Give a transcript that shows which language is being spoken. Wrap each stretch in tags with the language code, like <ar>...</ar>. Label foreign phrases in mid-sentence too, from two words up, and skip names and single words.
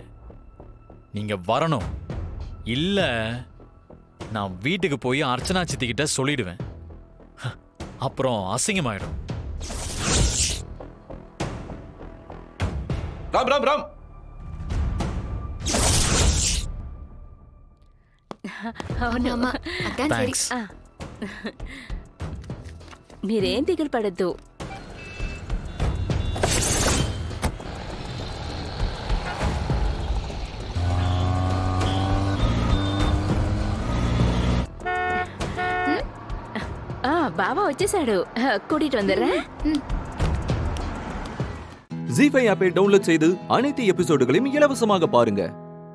<ta>நீங்க வரணும், இல்ல நான் வீட்டுக்கு போய் அர்ச்சனா சித்தி கிட்ட சொல்லிடுவேன். அப்புறம் அசிங்கமாயிடும். ராம் ராம் ராம். ஆமா, அதான் சரி. தேங்க்ஸ்.</ta> <te>మీరేం దిగులు పడద్దు. బావా వచ్చేసాడు,</te> <ta>கூட்டிட்டு வந்துடுறேன். ஜீ5 ஆப்பை டவுன்லோட் செய்து அனைத்து எபிசோடுகளையும் இலவசமாக பாருங்க.</ta>